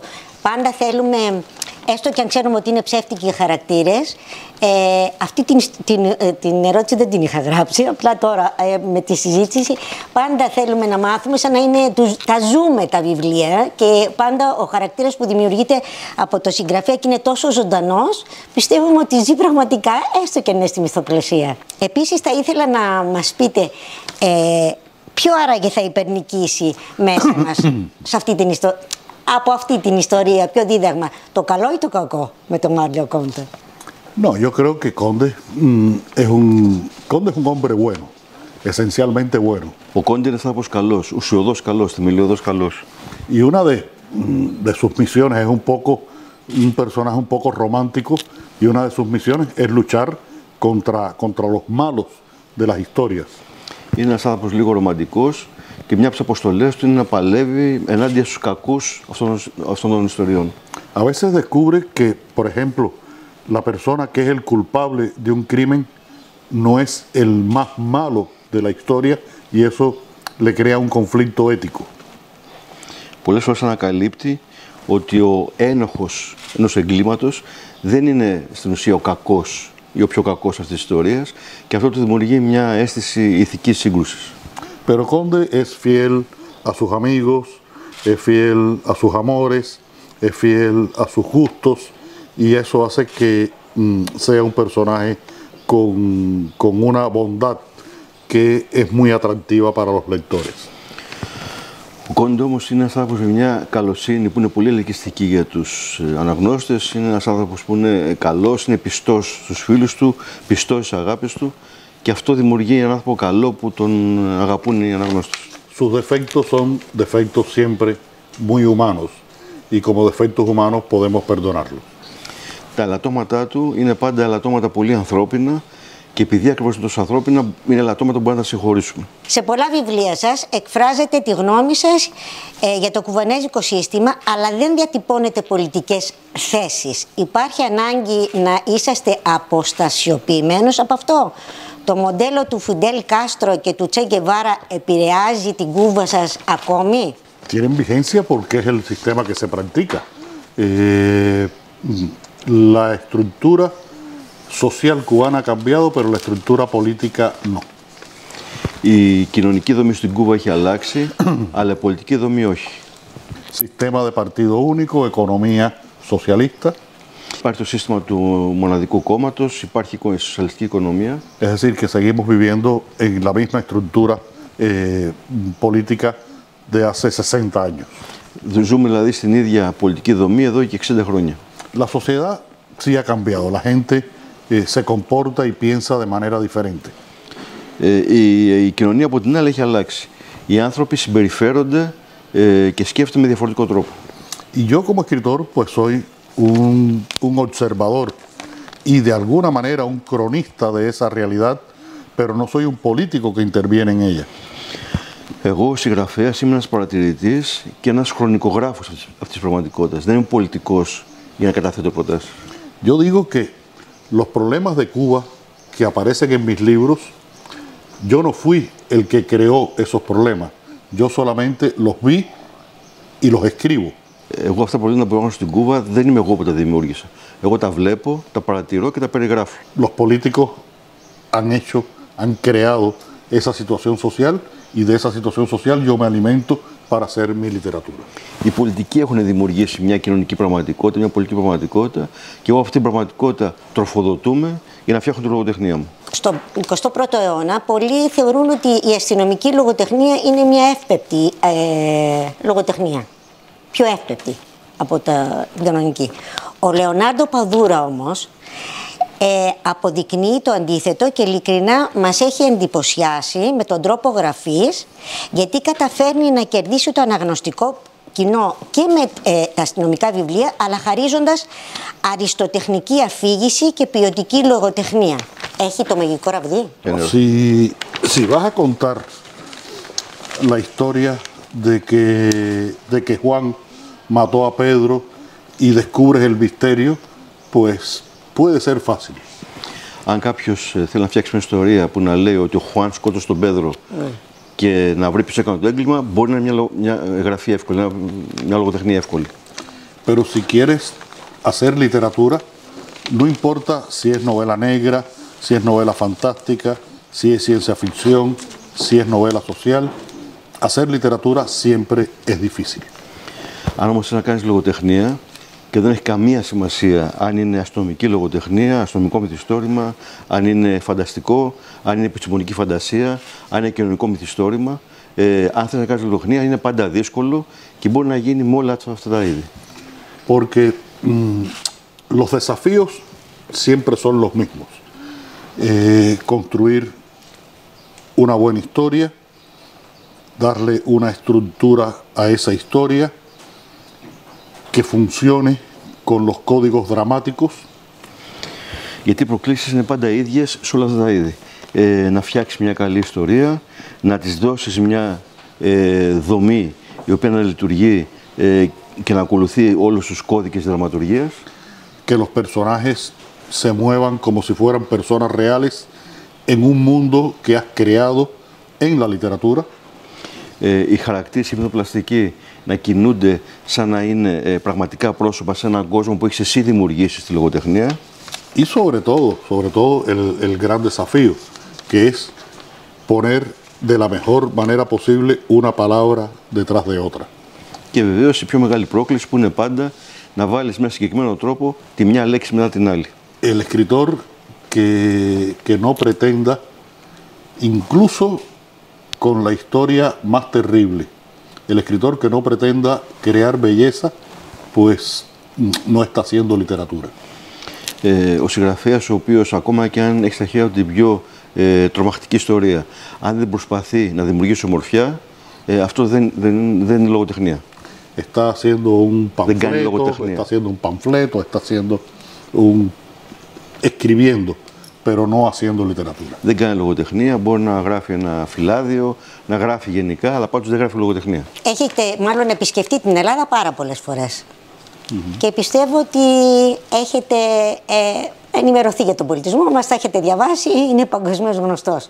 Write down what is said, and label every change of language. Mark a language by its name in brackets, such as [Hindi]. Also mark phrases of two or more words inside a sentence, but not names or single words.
[Greek] Πάντα θέλουμε, έστω και αν ξέρουμε ότι είναι ψεύτικοι οι χαρακτήρες, αυτή την ερώτηση δεν την είχα γράψει, απλά τώρα με τη συζήτηση πάντα θέλουμε να μάθουμε σαν να είναι, τα ζούμε τα βιβλία και πάντα ο χαρακτήρας που δημιουργείται από το συγγραφέα και είναι τόσο ζωντανός, πιστεύουμε ότι ζει πραγματικά, έστω και είναι στη μυθοπλασία. Επίσης θα ήθελα να μας πείτε ποιο άραγε θα υπερνικήσει μέσα μας σε αυτή την ιστορία. Από αυτή την ιστορία, ποιο δίδαγμα, το καλό ή το κακό με τον Μάριο Κόντε? [Spanish] No, yo creo que Conde es un hombre bueno, esencialmente bueno. [Greek] Ο Κόντε είναι άνθρωπος καλός, ουσιωδός καλός, θεμελιωδός καλός. [Spanish] Y una de sus misiones es un personaje un poco romántico y una de sus misiones es luchar contra los malos de las historias. [Greek] Είναι ένας άνθρωπος λίγο ρομαντικός και μια από τις αποστολές του είναι να παλεύει ενάντια στους κακούς αυτών των ιστοριών. [Spanish] A veces descubre que, por ejemplo, la persona que es el culpable de un crimen no es el más malo de la historia y eso le crea un conflicto ético. [Greek] Πολλές φορές ανακαλύπτει ότι ο ένοχος ενός εγκλήματος δεν είναι στην ουσία ο κακός ή ο πιο κακός αυτής της ιστορίας και αυτό του δημιουργεί μια αίσθηση ηθικής σύγκρουσης. [Spanish] Pero Conde es fiel a sus amigos, es fiel a sus amores, es fiel a sus gustos y eso hace que sea un personaje con una bondad que es muy atractiva para los lectores. [Greek] Ο Κόντε όμως είναι ένας άνθρωπος με μια καλοσύνη που είναι πολύ ελκυστική για τους αναγνώστες. Είναι ένας άνθρωπος που είναι καλός, είναι πιστός στους φίλους του, πιστός στις αγάπες του και αυτό δημιουργεί έναν άνθρωπο καλό που τον αγαπούν οι αναγνώστες. [Spanish] Sus defectos son defectos siempre muy humanos y como defectos humanos podemos perdonarlos. [Greek] Τα ελαττώματά του είναι πάντα ελαττώματα πολύ ανθρώπινα και επειδή ακριβώς είναι τόσο ανθρώπινα, είναι ελαττώματα που μπορούμε να τα συγχωρήσουμε. Σε πολλά βιβλία σας εκφράζετε τη γνώμη σας για το κουβανέζικο σύστημα, αλλά δεν διατυπώνετε πολιτικές θέσεις. Υπάρχει ανάγκη να είσαστε αποστασιοποιημένος από αυτό? Το μοντέλο του Φιντέλ Κάστρο και του Τσε Γκεβάρα επηρεάζει την Κούβα σας ακόμη? [Spanish] Tienen vigencia porque es el sistema que se practica. La estructura social cubana ha cambiado, pero la estructura política no. [Greek] Η κοινωνική δομή στην Κούβα έχει αλλάξει, αλλά η πολιτική δομή όχι. [Spanish] Sistema de partido único, economía socialista. [Greek] Υπάρχει το σύστημα του μοναδικού κόμματος, υπάρχει η σοσιαλιστική οικονομία. [Spanish] Es decir, que seguimos viviendo en la misma estructura política de hace 60 años. [Greek] Ζούμε δηλαδή στην ίδια πολιτική δομή εδώ και 60 χρόνια. [Spanish] La sociedad sí ha cambiado, la gente se comporta y piensa de manera diferente. [Greek] Η κοινωνία από την άλλη έχει αλλάξει. Οι άνθρωποι συμπεριφέρονται και σκέφτονται με διαφορετικό τρόπο. [Spanish] Y yo como escritor pues soy un observador y de alguna manera un cronista de esa realidad, pero no soy un político que interviene en ella. [Greek] Εγώ, συγγραφέας, είμαι ένας παρατηρητής και ένας χρονικογράφος αυτής της πραγματικότητας. Δεν είμαι πολιτικός για να καταθέτω προτάσεις. [Spanish] Yo digo que los problemas de Cuba que aparecen en mis libros, yo no fui el que creó esos problemas. Yo solamente los vi y los escribo. [Greek] Εγώ αυτά τα προβλήματα που υπάρχουν στην Κούβα δεν είμαι εγώ που τα δημιούργησα. Εγώ τα βλέπω, τα παρατηρώ και τα περιγράφω. [Spanish] Los políticos han creado esa situación social y de esa situación social yo me alimento para hacer mi literatura. [Greek] Οι πολιτικοί έχουν δημιουργήσει μια κοινωνική πραγματικότητα, μια πολιτική πραγματικότητα και εγώ αυτή την πραγματικότητα τροφοδοτούμε για να φτιάχνω τη λογοτεχνία μου. Στον 21ο αιώνα, πολλοί θεωρούν ότι η αστυνομική λογοτεχνία είναι μια εύπεπτη λογοτεχνία. Πιο εύπεπτη από την κανονική. Ο Λεωνάρντο Παδούρα όμως αποδεικνύει το αντίθετο και ειλικρινά μας έχει εντυπωσιάσει με τον τρόπο γραφής, γιατί καταφέρνει να κερδίσει το αναγνωστικό κοινό και με τα αστυνομικά βιβλία, αλλά χαρίζοντας αριστοτεχνική αφήγηση και ποιοτική λογοτεχνία. Έχει το μαγικό ραβδί. [Spanish] Si vas a contar la historia de que Juan mató a Pedro y descubres el misterio, pues puede ser fácil. [Greek] Αν κάποιος θέλει να φτιάξει μια ιστορία που να λέει ότι ο Χουάν σκότωσε τον Πέδρο και να βρει ποιος έκανε το έγκλημα, μπορεί να είναι μια γραφή εύκολη, μια λογοτεχνία εύκολη. [Spanish] Pero si quieres hacer literatura, no importa si es novela negra, si es novela fantástica, si es ciencia ficción, si es novela social, hacer literatura siempre es difícil. [Greek] Αν όμως θέλεις να κάνεις λογοτεχνία και δεν έχει καμία σημασία αν είναι αστυνομική λογοτεχνία, αστυνομικό μυθιστόρημα, αν είναι φανταστικό, αν είναι επιστημονική φαντασία, αν είναι κοινωνικό μυθιστόρημα, αν θέλεις να κάνεις λογοτεχνία είναι πάντα δύσκολο και μπορεί να γίνει με όλα αυτά τα είδη. [Spanish] Porque los desafíos siempre son los mismos. Construir una buena historia, darle una estructura a esa historia que funcione con los códigos dramáticos. [Greek] Γιατί οι προκλήσεις είναι πάντα ίδιες σε όλα αυτά τα είδη. Να φτιάξεις μια καλή ιστορία, να της δώσεις μια δομή η οποία να λειτουργεί και να ακολουθεί όλους τους κώδικες δραματουργίας. [Spanish] Que los personajes se muevan como si fueran personas reales en un mundo que has creado en la literatura. [Greek] Οι χαρακτήρες υπνοπλαστικοί να κινούνται σαν να είναι πραγματικά πρόσωπα σε έναν κόσμο που έχεις εσύ δημιουργήσει στη λογοτεχνία. [Spanish] Y sobre todo el gran desafío, que es poner de la mejor manera posible una palabra detrás de otra. [Greek] Και βεβαίως η πιο μεγάλη πρόκληση που είναι πάντα να βάλεις με ένα συγκεκριμένο τρόπο τη μια λέξη μετά την άλλη. [Spanish] El escritor que no pretenda, incluso con la historia más terrible, el escritor que no pretenda crear belleza, pues no está haciendo literatura. [Greek] Ο συγγραφέας ο οποίος ακόμα και αν έχει στα χέρια του την πιο τρομακτική ιστορία, αν δεν προσπαθεί να δημιουργήσει ομορφιά, αυτό δεν είναι λογοτεχνία. [Spanish] Está haciendo un panfleto, está haciendo escribiendo, pero no haciendo literatura. [Greek] Δεν κάνει λογοτεχνία, μπορεί να γράφει ένα φυλάδιο, να γράφει γενικά, αλλά πάντως δεν γράφει λογοτεχνία. Έχετε μάλλον επισκεφτεί την Ελλάδα πάρα πολλές φορές. Και πιστεύω ότι έχετε ενημερωθεί για τον πολιτισμό μας, τα έχετε διαβάσει, είναι παγκοσμίως γνωστός.